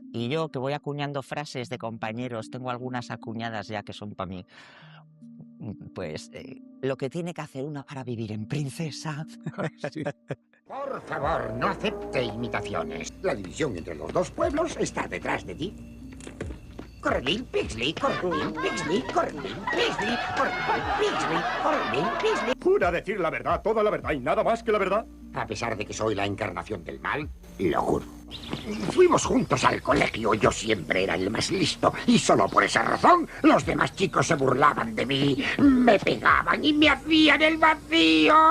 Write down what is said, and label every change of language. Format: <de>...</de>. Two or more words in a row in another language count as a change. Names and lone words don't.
<es>Y yo, que voy acuñando frases de compañeros, tengo algunas acuñadas ya que son para mí. Pues lo que tiene que hacer una para vivir en princesa. Sí. Por favor, no acepte imitaciones. La división entre los dos pueblos está detrás de ti. Corredil, Pixley, Corredil, Pixley, Corredil, Pixley, Corredil, Pixley, Corredil, Pixley. ¿Jura decir la verdad, toda la verdad y nada más que la verdad? A pesar de que soy la encarnación del mal, lo juro. Fuimos juntos al colegio, yo siempre era el más listo y solo por esa razón los demás chicos se burlaban de mí, me pegaban y me hacían el vacío.</es>